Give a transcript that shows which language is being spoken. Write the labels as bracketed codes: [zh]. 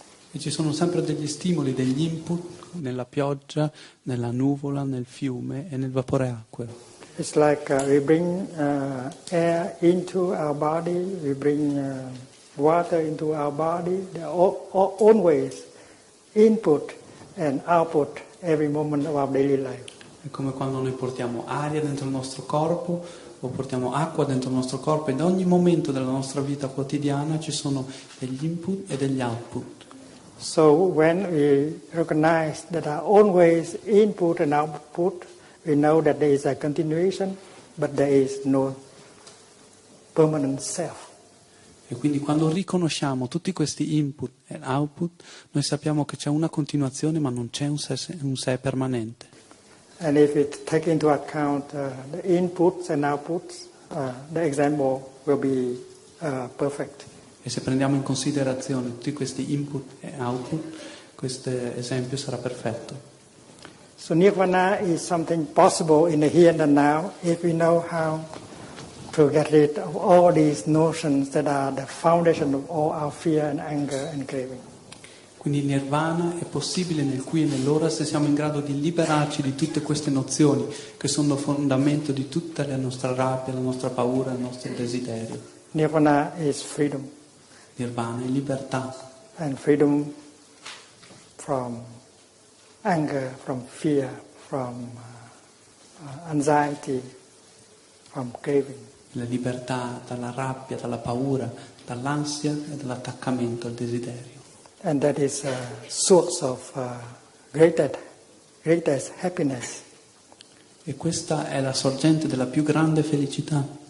[it] E ci sono sempre degli stimoli, degli input nella pioggia, nella nuvola, nel fiume e nel vapore acqueo. [en] It's like we bring air into our body, we bring water into our body. There are always input and output every moment of our daily life. [it] È come quando noi portiamo aria dentro il nostro corpo o portiamo acqua dentro il nostro corpo, e in ogni momento della nostra vita quotidiana ci sono degli input e degli output. [en] So when we recognize that there are always input and output, we know that there is a continuation, but there is no permanent self. [it] E quindi quando riconosciamo tutti questi input e output, noi sappiamo che c'è una continuazione, ma non c'è un sé permanente. [en] And if we take into account the inputs and outputs, the example will be perfect. [it] E se prendiamo in considerazione tutti questi input e output, questo esempio sarà perfetto. [en] So nirvana is something possible in the here and the now if we know how to get rid of all these notions that are the foundation of all our fear and anger and craving. [it] Quindi il nirvana è possibile nel qui e nell'ora se siamo in grado di liberarci di tutte queste nozioni che sono fondamento di tutta la nostra rabbia, la nostra paura, il nostro desiderio. [en] Nirvana is freedom. [it] Nirvana è libertà. [en] And freedom from anger, from fear, from anxiety, from craving. [it] La libertà dalla rabbia, dalla paura, dall'ansia e dall'attaccamento al desiderio. [en] And that is a source of greatest happiness. [it] E questa è la sorgente della più grande felicità.